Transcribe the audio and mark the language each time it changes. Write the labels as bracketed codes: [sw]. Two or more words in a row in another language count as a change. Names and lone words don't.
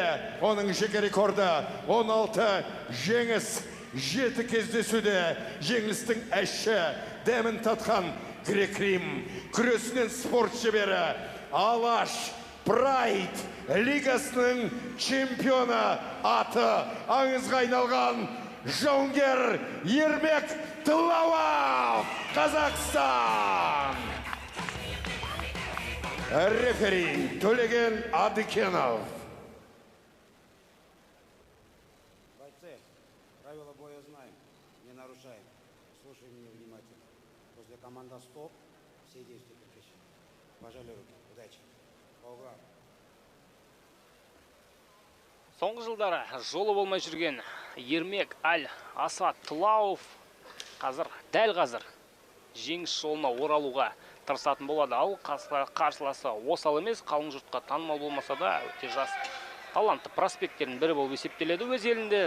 [kk] Оның жеке рекорды 16 жеңіс, 7 кездесуде жеңілістің әші дәмін татқан грек-рим күресінен спорт шебері, Алаш Прайд лигасының чемпионы, аты аңызға айналған жауынгер Ермек Тылауов, Қазақстан. Рефери Төлеген Адыкенов. [ru] Правила боя знаем, не нарушаем. Слушай меня внимательно. После команды «Стоп» все действия прекращены. Пожали руки. Удачи. По углам. [kk] Соңғы жылдары жолы болмай жүрген Ермек Асат Тылауов дәл қазір жеңіс жолына оралуға тырысатын болады. Ал қарсыласы осал емес, қалың жұртқа танымал болмаса да өте жас талантты проспекттердің бірі болып есептеледі өз елінде.